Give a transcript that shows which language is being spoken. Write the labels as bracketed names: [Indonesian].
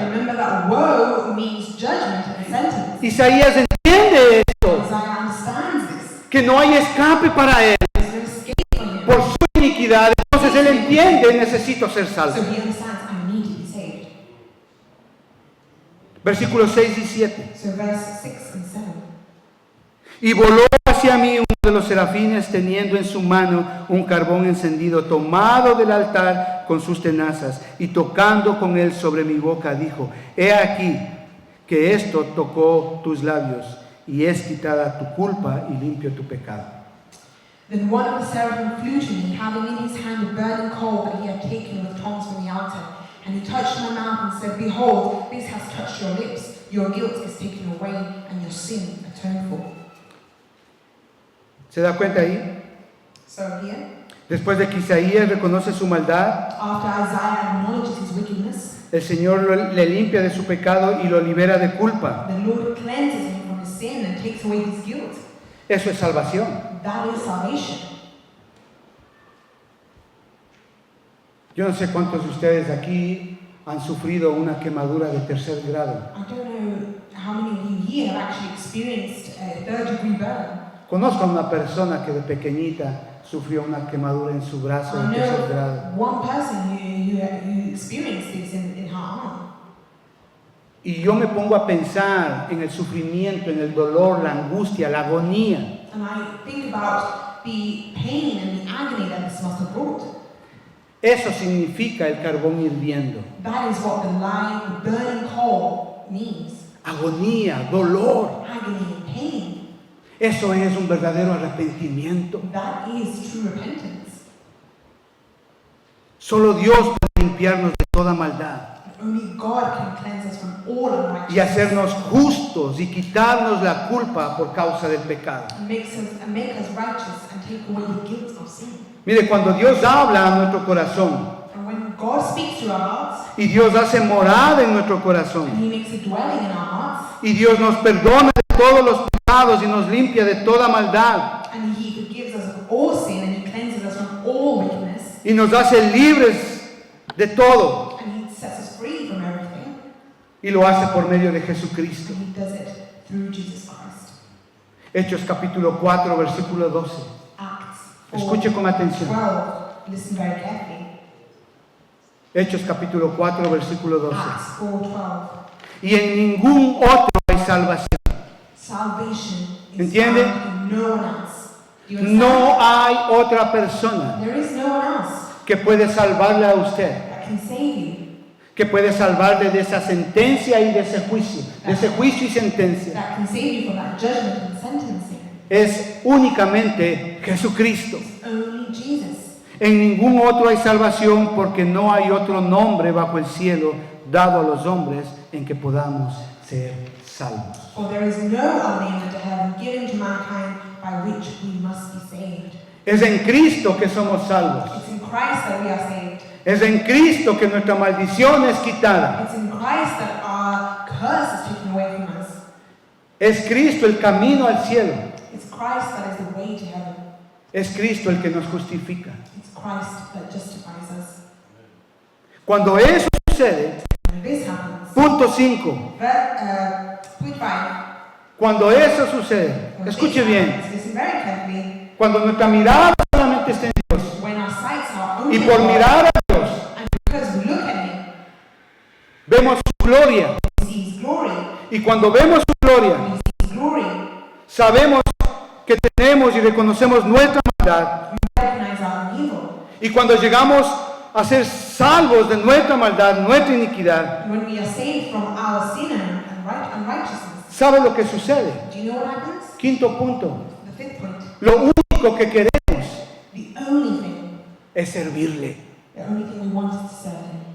[English] Remember that woe means judgment and sentence. [Spanish] Isaías entiende esto, [English] Isaiah understands this. [Spanish] que no hay escape para él [English] There's no escape for him. [Spanish] por su iniquidad. Entonces él entiende, necesito ser salvo. [English] So he understands, I need to be saved. [Spanish] Versículos 6 y 7. [English] So verse 6 and 7. [Spanish] Y voló hacia mí uno de los serafines teniendo en su mano un carbón encendido tomado del altar con sus tenazas y tocando con él sobre mi boca dijo, he aquí que esto tocó tus labios y es quitada tu culpa y limpio tu pecado. [English] Then one of the seraphim flew to me, having in his hand a burning coal that he had taken with tongs from the altar. And he touched my mouth and said, behold, this has touched your lips. Your guilt is taken away and your sin atoned for. [Spanish] ¿Se da cuenta ahí? [English] So here, [Spanish] Después de que Isaías reconoce su maldad, [English] after Isaiah acknowledges his wickedness, [Spanish] el Señor le limpia de su pecado y lo libera de culpa. [English] the Lord cleanses him from his sin and takes away his guilt. [Spanish] Eso es salvación. [English] That is salvation. [Spanish] Yo no sé cuántos de ustedes aquí han sufrido una quemadura de tercer grado. [English] I don't know how many of you here have actually experienced a third-degree burn. [Spanish] Conozco a una persona que de pequeñita sufrió una quemadura en su brazo [English] I [Spanish] de tercer grado. [English] know one person who experienced this in her arm. [Spanish] Y yo me pongo a pensar en el sufrimiento, en el dolor, la angustia, la agonía. [English] And I think about the pain and the agony that this must have brought. [Spanish] Eso significa el carbón hirviendo. [English] That is what the burning coal means. [Spanish] Agonía, dolor. [English] Agony and pain. [Spanish] Eso es un verdadero arrepentimiento. [English] That is true repentance. [Spanish] Solo Dios puede limpiarnos de toda maldad [English] Only God can cleanse us from all unrighteousness. [Spanish] y hacernos justos y quitarnos la culpa por causa del pecado. [English] And make us righteous and take away the guilt of sin. [Spanish] Mire, cuando Dios habla a nuestro corazón [English] And when God speaks to our hearts, [Spanish] y Dios hace morada en nuestro corazón [English] and He makes a dwelling in our hearts, [Spanish] y Dios nos perdona de todos los pecados y nos limpia de toda maldad [English] and He forgives us of all sin, and He cleanses us from all wickedness, [Spanish] y nos hace libres de todo [English] and He sets us free from everything, [Spanish] y lo hace por medio de Jesucristo. [English] and He does it through Jesus Christ. [Spanish] Hechos capítulo 4 versículo 12. [English] Acts [Spanish] Escuche con atención. [English] 4:12. Listen very carefully. [Spanish] Hechos capítulo 4 versículo 12. [English] Acts 4:12. [Spanish] Y en ningún otro hay salvación. [English] Salvation is [Spanish] ¿Entiende? [English] found in no one else. Do you understand? [Spanish] No hay otra persona [English] There is no one else [Spanish] que puede salvarle a usted, [English] that can save you, [Spanish] que puede salvarle de esa sentencia y de ese juicio y sentencia. [English] that can save you from that judgment and sentencing. [Spanish] Es únicamente Jesucristo. [English] It's only Jesus. [Spanish] En ningún otro hay salvación porque no hay otro nombre bajo el cielo dado a los hombres en que podamos ser salvos. [English] For there is no other name under heaven given to mankind by which we must be saved. [Spanish] Es en Cristo que somos salvos. [English] It's in Christ that we are saved. [Spanish] Es en Cristo que nuestra maldición es quitada. [English] It's in Christ that our curse is taken away from us. [Spanish] Es Cristo el camino al cielo. [English] It's Christ that is the way to heaven. [Spanish] Es Cristo el que nos justifica. [English] It's Christ that justifies us. [Spanish] Cuando eso sucede, [English] When this happens, [Spanish] punto 5. [English] point 5. [Spanish] Cuando eso sucede, escuche bien. [English] Listen very carefully. [Spanish] Cuando nuestra mirada solamente está en Dios [English] When our sights are only [Spanish] y por [English] on God, [Spanish] mirar a Dios [English] and because we look at Him, [Spanish] vemos su gloria. [English] we see His glory. [Spanish] Y cuando vemos su gloria, [English] When we see His glory, [Spanish] sabemos que tenemos y reconocemos nuestra maldad. [English] we recognize our evil. [Spanish] Y cuando llegamos a ser salvos de nuestra maldad, nuestra iniquidad, [English] When we are saved from our sin and unrighteousness, [Spanish] ¿sabe lo que sucede? [English] do you know what happens? [Spanish] Quinto punto. [English] The The fifth point, [Spanish] Lo único que queremos [English] the only thing, [Spanish] es servirle. [English] the only thing we want is to serve Him.